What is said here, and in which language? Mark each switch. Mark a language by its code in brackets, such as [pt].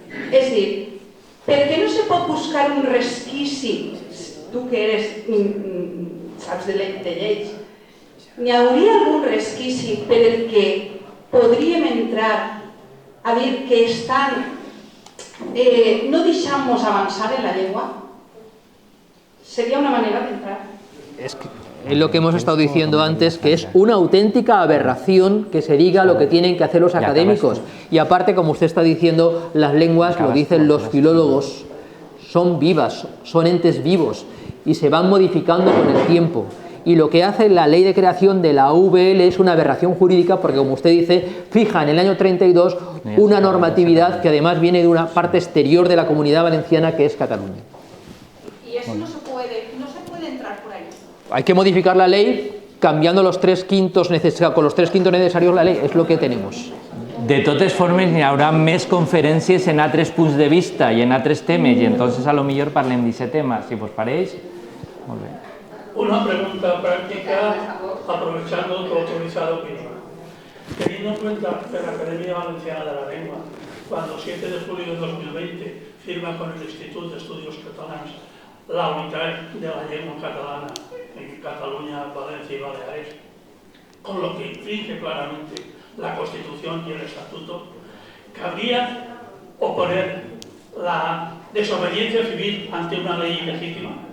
[ca] És dir, per què no se pot buscar un resquici, tu que eres, saps de lleis, n'hi hauria algun resquici per el que podríem entrar a dir que estan no deixant-nos avançar en la llengua? [es] Sería una manera de entrar. Es lo que hemos estado diciendo antes, que es una auténtica aberración que se diga lo que tienen que hacer los académicos. Y aparte, como usted está diciendo, las lenguas, lo dicen los filólogos, son vivas, son entes vivos y se van modificando con el tiempo. Y lo que hace la ley de creación de la UVL es una aberración jurídica porque, como usted dice, fija en el año 32 una normatividad que además viene de una parte exterior de la Comunidad Valenciana, que es Cataluña. Y eso no se puede entrar por ahí. Hay que modificar la ley cambiando los 3/5 necesarios, con los 3/5 necesarios la ley, es lo que tenemos. [ca] De totes formes, n'hi haurà més conferències en altres punts de vista i en altres temes, i entonces a lo millor parlem d'aquest tema, si vos pareix. Molt bé. [es] Una pregunta práctica, aprovechando tu autorizada opinión. Teniendo en cuenta que la Academia Valenciana de la Lengua, cuando 7 de julio de 2020 firma con el Instituto de Estudios Catalans la unidad de la lengua catalana en Cataluña, Valencia y Baleares, con lo que infringe claramente la Constitución y el Estatuto, ¿cabría oponer la desobediencia civil ante una ley ilegítima?